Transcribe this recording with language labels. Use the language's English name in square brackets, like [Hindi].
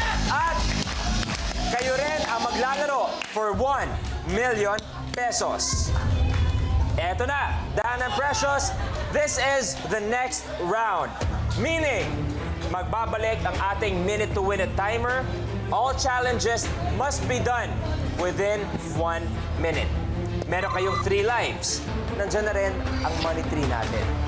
[Filipino] At kayo rin ang maglalaro [English] for 1 million pesos. [Filipino] Eto na, [English] Dan and Precious, this is the next round. [Filipino] Meaning, magbabalik ang ating minute to win it timer. [English] All challenges must be done within 1 minute. [Filipino] Meron kayong 3 lives. Nandiyan na rin ang money tree natin.